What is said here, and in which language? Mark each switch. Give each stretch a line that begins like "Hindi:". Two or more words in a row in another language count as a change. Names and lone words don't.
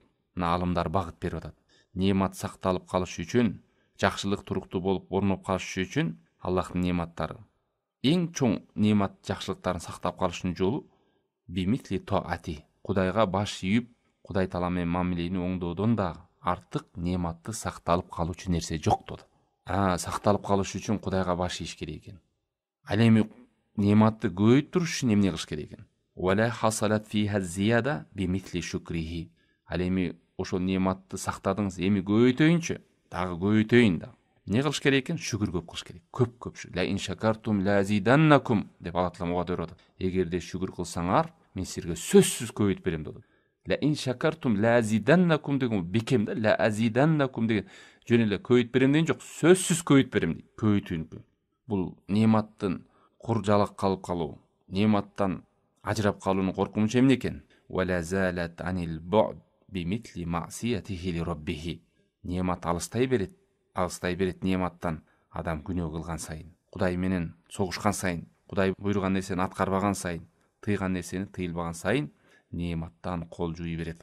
Kyrgyz: Мына алымдар багыт берип атат. Немат сакталып калыш үчүн, жакшылык туруктуу болуп орноп калыш үчүн Аллахтын нематтары, эң чоң немат жакшылыктарын сактап калыштын жолу
Arabic: بمثل طاعته,
Kyrgyz: Кудайга баш ийип, Кудай таала менен мамилени оңдоодон да артык нематты сакталып калуучу нерсе жок dedi. Сакталып калыш үчүн Кудайга баш ийиш керек экен. Ал эми нематты көбөйтүрүш үчүн эмне кылыш керек экен?
Arabic: ولا حصلت فيها زيادة بمثل شكره.
Kyrgyz: Ал эми ошол нематты сактадыңыз, эми көбөйтөйүнчү, дагы көбөйтөйүн да. Не кылыш керек экен? Шүгүр көп кылыш керек. Көп.
Arabic: لئن شكرتم لأزيدنكم
Kyrgyz: деп Алла таала мага өйрөтөт. Эгерде шүгүр кылсаңар, мен силерге сөзсүз көбөйтүп берем dedi.
Arabic: لئن شكرتم لأزيدنكم
Kyrgyz: деген бекем да,
Arabic: لأزيدنكم
Kyrgyz: деген жөн эле көбөйтүп берем деген жок, сөзсүз көбөйтүп берем дейт. Көбөйтүүнү. Бул нематтын кур жалак калып калуу, нематтан ажырап калуунун коркунучу эмне экен?
Arabic: ولا زالت عن البعد بمثل معصيته لربه.
Kyrgyz: Немат алыстай берет нематтан адам күнөө кылган сайын, Кудай менен согушкан сайын, Кудай буйруган нерсени аткарбаган сайын, тыйган нерсени тыйылбаган сайын нематтан кол жууй берет.